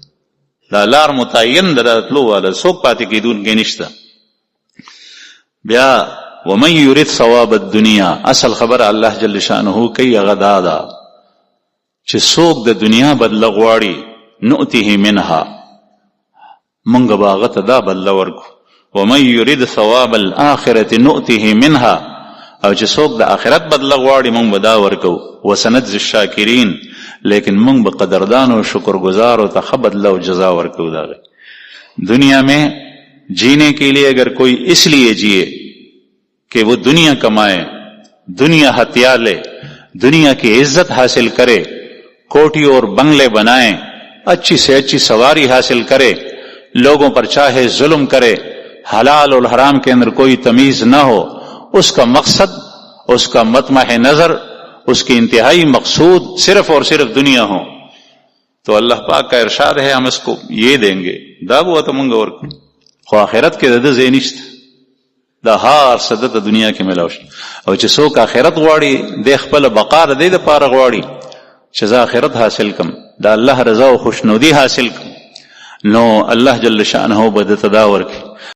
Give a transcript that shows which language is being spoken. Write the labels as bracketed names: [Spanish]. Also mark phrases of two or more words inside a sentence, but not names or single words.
[Pashto] دا لار متعین د راتلو والا څوک پاتې کېدونکی نشته. بیا [Arabic] ومن یرید ثواب الدنیا، [Pashto] اصل خبر الله [Arabic] جل شانه [Pashto] کوي هغه دا ده چې څوک د دنیا بدله غواړي [Arabic] نؤته منها، [Pashto] موږ به هغه ته دا بدله ورکو. [Arabic] ومن یرید ثواب الاخرة نؤته منها، [Pashto] او چې څوک د آخرت بدله غواړي موږ به دا ورکو. [Arabic] وسنجزي الشاکرین، [Pashto] لیکن موږ به قدردان و شکر گزار و ته بدله و جزا ورکو. [Urdu] دنیا میں جینے کے لیے اگر کوئی اس لیے جیے کہ وہ دنیا کمائے، دنیا ہتھیا لے، دنیا کی عزت حاصل کرے، کوٹھی اور بنگلے بنائیں، اچھی سے اچھی سواری حاصل کرے، لوگوں پر چاہے ظلم کرے، حلال اور حرام کے اندر کوئی تمیز نہ ہو، اس کا مقصد، اس کا مطمع نظر، اس کی انتہائی مقصود صرف اور صرف دنیا ہو، تو اللہ پاک کا ارشاد ہے ہم اس کو یہ دیں گے. [Pashto] دا بو ته مونږ ورکو. خو آخرت کې د ځای نشته، دا هر څه د دنیا کې ملاو شي. او چې څوک آخرت غواړي د خپل بقا د دې لپاره غواړي چې زه آخرت حاصل کم، دا الله رضا او خوشنودي حاصل کم، نو الله [Arabic] جل شانه [Pashto] به د تدا ورکي.